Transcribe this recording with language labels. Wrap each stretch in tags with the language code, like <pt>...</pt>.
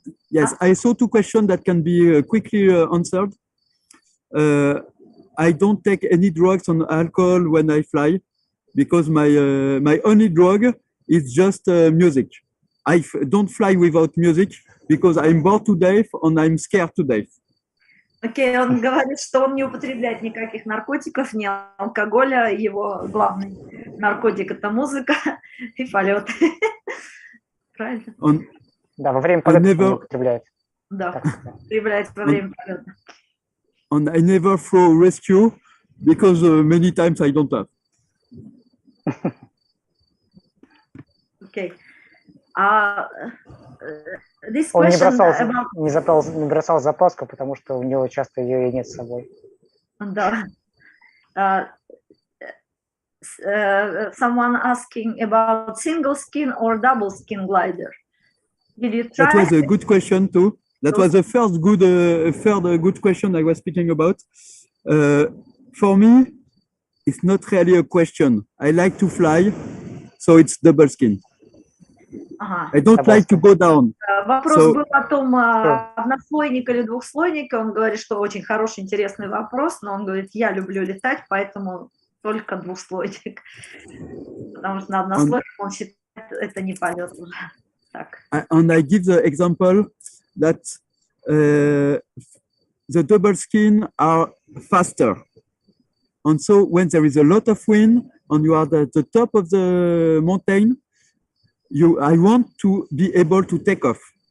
<en>Yes, I saw two questions that can be quickly answered. I don't take any drugs or alcohol when I fly because my only drug is just music. I don't fly without music because I'm bored to death and I'm scared to death.</en> <ru>Окей, он говорит, что он не употребляет никаких наркотиков, ни алкоголя. Его главный наркотик – это музыка и полет. Правильно? Да, во время полета не употребляет. Да, употребляет во время полета.</ru> <en>And I never throw rescue because many times I don't have. Okay. This</en> <ru>Он</ru> <en>question</en> <ru>не бросал запаску, потому что у него часто ее и нет с собой. Да.</ru> <en>Someone asking about single skin or double skin glider. Did you try? That was a good question too. That was the first good question I was speaking about. For me, it's not really a question. I like to fly, so it's double skin. I don't like to go down.</en> <ru>Вопрос был о том, однослойник или двухслойник. Он говорит, что очень хороший, интересный вопрос, но он говорит, я люблю летать, поэтому только двухслойник. Потому что на однослойник он считает, это не полет уже. Так.</ru> <en>And I give the example that the double skin are faster. And so when there is a lot of wind and you are at the top of the mountain, I want to be able to take off.</en>